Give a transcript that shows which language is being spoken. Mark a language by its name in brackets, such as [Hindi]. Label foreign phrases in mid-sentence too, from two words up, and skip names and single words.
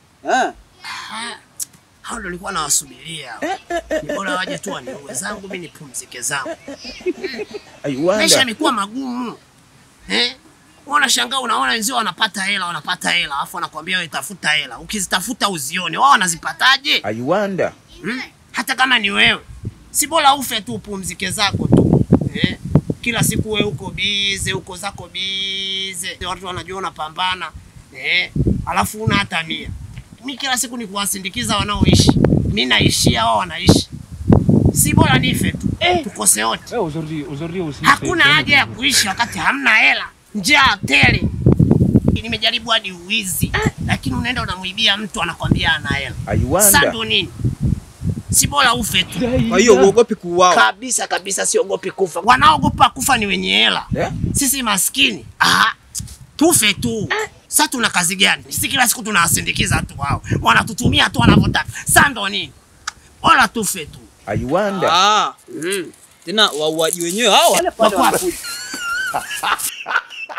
[Swahili] Hao ndio nilikuwa nawasubiria. Ni bora waje tu waniue zangu, mimi nipumzike zangu. Maisha yamekuwa magumu. Wanashangaa unaona wenzao wanapata hela, alafu wanakuambia wewe tafuta hela. Ukizitafuta uzione, wao wanazipataje? [English] I wonder. [Swahili] Hata kama ni wewe, si bora ufe tu upumzike zako tu. Kila siku wewe uko bize, uko zako bize. Watu wanajua unapambana. Alafu una hata nia. Mimi kila siku ni kuwasindikiza wanaoishi. Mimi naishia, wao wanaishi. Si bora nife tu. Tukose wote. [French] Aujourd'hui aussi. [Swahili] Hakuna haja ya kuishi wakati hamna hela. Njaa tele. Nimejaribu hadi uwizi, lakini unaenda unamuibia mtu anakwambia ana hela. Sasa ndo nini? Si bora ufe tu. Kwa hiyo uogopi kuuawa? Kabisa siogopi kufa. Wanaogopa kufa ni wenye hela. Sisi maskini. Tufe tu. Sasa tuna kazi gani? Sisi kila siku tunawasindikiza watu wao. Wanatutumia tu wanavyotaka. Sasa ndo nini? Bora tufe tu. [English] I wonder. [Swahili] Tena wauaji wenyewe hawa.